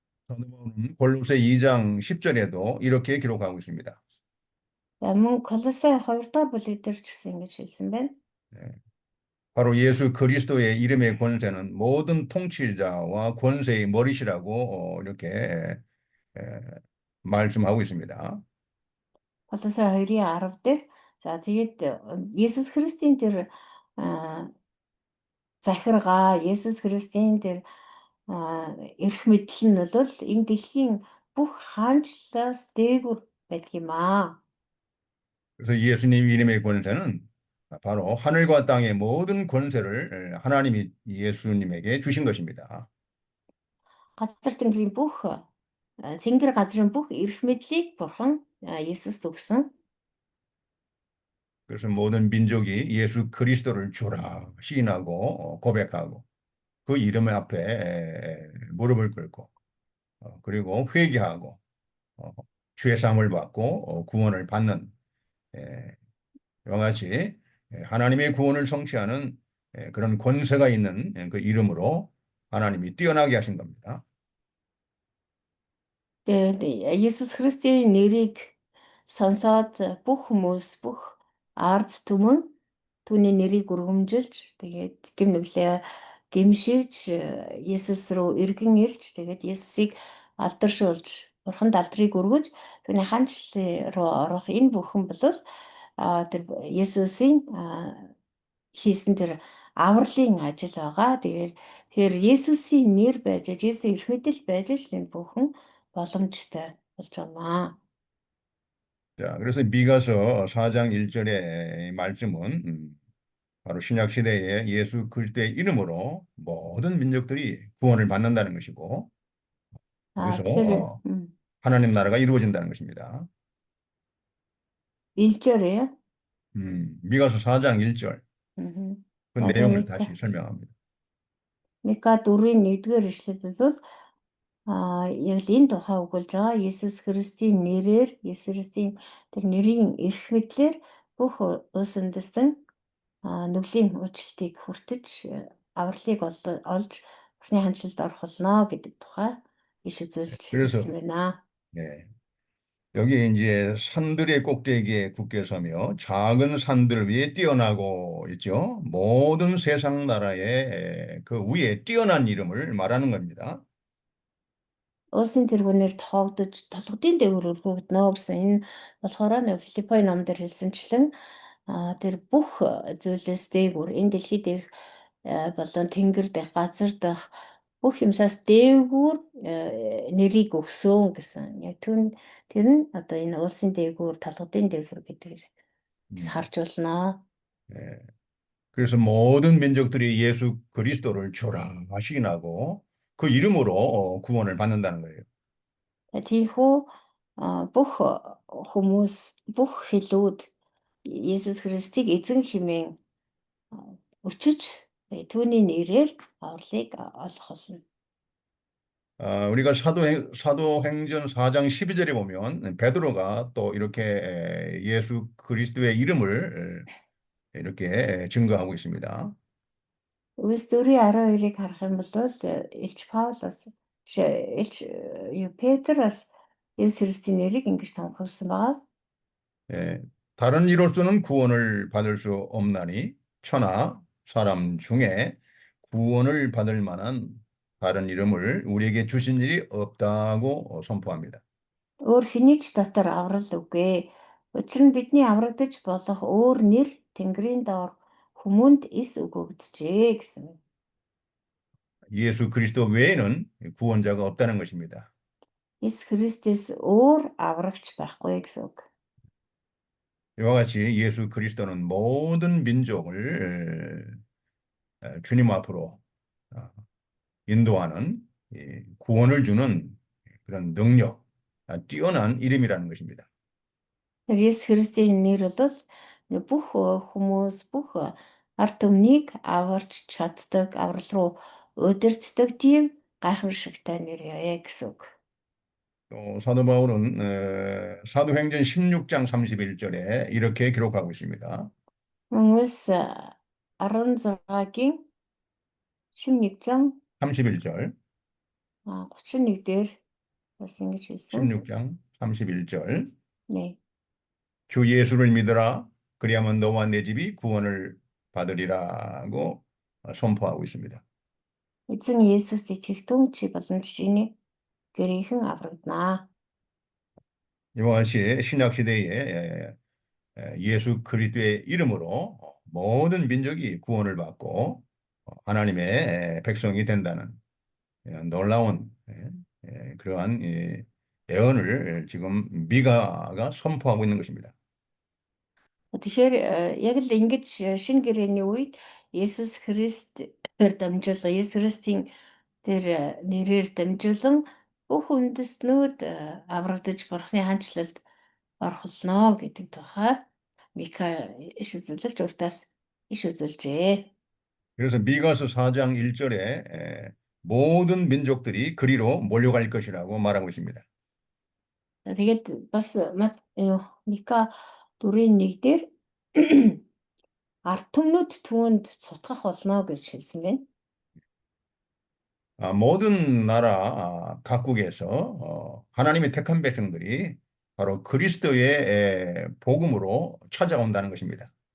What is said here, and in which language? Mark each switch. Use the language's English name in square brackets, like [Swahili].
[Korean] 사도 바울은 골로새 2장 10절에도 이렇게 기록하고 있습니다. [Mongolian] За мөн Колосай 2 дугаар бүлэг дээр ч гэсэн ингэж хэлсэн байна. [Korean] 바로 예수 그리스도의 이름의 권세는 모든 통치자와 권세의 머리시라고 이렇게 에, 말씀하고 있습니다. [Mongolian] Колосай 2:10 дээр за тэгээд Есүс Христийн тэр захиргаа, Есүс Христийн тэр эрх мэдэл нь бол энэ дэлхийн бүх хаанчлалаас дээгүүр байдаг юм аа. [Korean] 그래서 예수님 이름의 권세는 바로 하늘과 땅의 모든 권세를 하나님이 예수님에게 주신 것입니다. [Mongolian] Газар тэнгэрийн бүх тэнгэр газрын бүх эрх мэдлийг бурхан Есүст өгсөн. [Korean] 그래서 모든 민족이 예수 그리스도를 주라 시인하고 고백하고 그 이름 앞에 무릎을 꿇고 그리고 회개하고 죄 사함을 받고 구원을 받는 이와 같이 하나님의 구원을 성취하는 그런 권세가 있는 그 이름으로 하나님이 뛰어나게 하신 겁니다. [Mongolian] Тэгээд Есүс Христийн нэрийг сонсоод бүх хүмүүс бүх ард түмэн түүний нэрийг өргөмжилж тэгээд гэм нүглээ гимшиж Есүс рүү эргэн ирж тэгээд Есүсийг алдаршуулж бурханд алдрыг өргөж түүний хаанчлал руу орох энэ бүхэн бол тэр Есүсийн хийсэн тэр авралын ажил байгаа. Тэгэхээр Есүсийн нэр байж Есүсийн эрх мэдэл байж л энэ бүхэн боломжтой болж байна. [Korean] 자, 그래서 미가서 4장 1절의 말씀은 바로 신약 시대에 예수 그리스도의 이름으로 모든 민족들이 구원을 받는다는 것이고 그래서 [Mongolian] Тэгэхээр [Korean] 하나님 나라가 이루어진다는 것입니다. 1절이에요. 미가서 4장 1절 그 내용을 다시 설명합니다. [Mongolian] Мика 4-ийн 1-р эшлэлд бол яг л энэ тухай өгүүлж байгаа. Есүс Христийн нэрээр, Есүс Христийн тэр нэрийн эрх мэдлэр бүх улс үндэстэн нүглийн уучлалтыг хүртэж авралыг олж Бурхны хандлалд орох болно гэдэг тухай иш үзүүлж хэлсэн байна. [Korean] 네. 여기 이제 산들의 꼭대기에 굳게 서며 작은 산들 위에 뛰어나고 있죠. 모든 세상 나라의 그 위에 뛰어난 이름을 말하는 겁니다. [Mongolian] Улсын тэргүүнээр тоогдож толгодын дээгүүр өргөгднө гэсэн энэ болохоор Филиппой номдэр хэлсэнчлэн тэр бүх зүйлээс дээгүүр энэ дэлхий дээрх болон тэнгэр дэх газар дэх бүх юмсаас дээгүүр нэрийг өгсөн гэсэн. Яг тэр нь одоо энэ улсын дээгүүр толгодын дээгүүр гэдгээр харж болно. [Korean] 네. 그래서 모든 민족들이 예수 그리스도를 주라 시인하고 그 이름으로 구원을 받는다는 거예요. [Mongolian] Тийхүү бүх хүмүүс бүх хэлүүд Есүс Христийг эзэн хэмээн өчөж түүний нэрээр авралыг олох болно. [Korean] 우리가 사도행전 4장 12절에 보면 베드로가 또 이렇게 예수 그리스도의 이름을 이렇게 증거하고 있습니다. [Mongolian] Үйлс 4:12-ыг харах юм бол Илч Паулос Илч Петроос Есүс Христийн нэрийг ингэж тунхагласан байгаа. [Korean] 다른 이로서는 구원을 받을 수 없나니 천하 사람 중에 구원을 받을 만한 다른 이름을 우리에게 주신 일이 없다고 선포합니다. [Mongolian] Өөр хэний ч дотор аврал үгүй. Учир нь бидний аврагдаж болох өөр нэр Тэнгэрийн доор хүмүүнд эс өгөгдөжээ гэсэн. [Korean] 예수 그리스도 외에는 구원자가 없다는 것입니다. [Mongolian] Есүс Христэс өөр аврагч байхгүй гэсэн үг. [Korean] 이와 같이 예수 그리스도는 모든 민족을 주님 앞으로 인도하는 구원을 주는 그런 능력, 뛰어난 이름이라는 것입니다. [Mongolian] Есүс Христийн нэр бол бүх хүмүүс бүх ард түмнийг аварч чаддаг, аврал руу удирддаг тийм гайхамшигтай нэр ээ гэсэн үг. [Korean] 또 사도 바울은 사도행전 16장 31절에 이렇게 기록하고 있습니다. [Mongolian] Хүмүүс 16-гийн 16-장 [Korean] 31절, [Mongolian] 31 дээр бас ингэж хэлсэн. [Korean] 16장 31절. 네. 주 예수를 믿으라. 그리하면 너와 내 집이 구원을 받으리라고 선포하고 있습니다. [Mongolian] Эзэн Есүст итгэх түн чи болон чиний гэрийнхэн аврагдана. [Korean] 이와 같이 신약 시대에 예수 그리스도의 이름으로 모든 민족이 구원을 받고 하나님의 백성이 된다는 놀라운 그러한 예언을 지금 미가가 선포하고 있는 것입니다. [Mongolian] Тэгэхээр яг л ингэж шинэ гэрээний үед Есүс Христээр дамжуулан Есүс Христийн тэр нэрээр дамжуулан бүх үндэстнүүд аврагдаж Бурхны хаанчлалд орох болно гэдэг тухай Мика иш үзүүлэлт уртаас иш үзүүлжээ. [Korean] 그래서 미가서 4장 1절에 모든 민족들이 그리로 몰려갈 것이라고 말하고 있습니다. [Mongolian] Тэгээд бас Мика 4:1 дээр ард түмнүүд түүнд цутгах болно гэж хэлсэн байна. [Korean] 모든 나라 각국에서 하나님의 택한 백성들이 바로 그리스도의 복음으로 찾아온다는 것입니다.